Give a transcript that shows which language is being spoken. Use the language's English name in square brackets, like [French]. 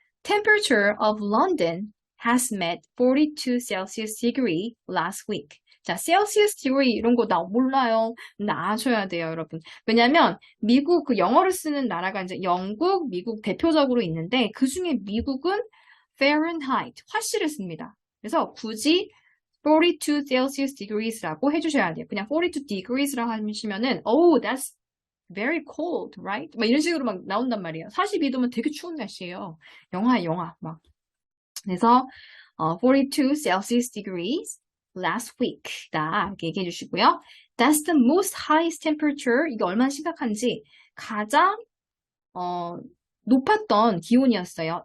[English] Temperature of London has met 42 Celsius degree last week. [Korean] 자, Celsius degree 이런 거 나 몰라요. 근데 아셔야 돼요, 여러분. 왜냐면 미국 그 영어를 쓰는 나라가 이제 영국, 미국 대표적으로 있는데 그 중에 미국은 Fahrenheit, 화씨를 씁니다. 그래서 굳이 42 Celsius degrees라고 해주셔야 돼요. 그냥 42 degrees라고 하시면은 [English] oh, that's very cold, right? [Korean] 막 이런 식으로 막 나온단 말이에요. 42도면 되게 추운 날씨예요. 영하 막. 그래서 42 Celsius degrees last week 다 이렇게 얘기해 주시고요. [English] That's the most highest temperature. [Korean] 이게 얼마나 심각한지 가장 높았던 기온이었어요.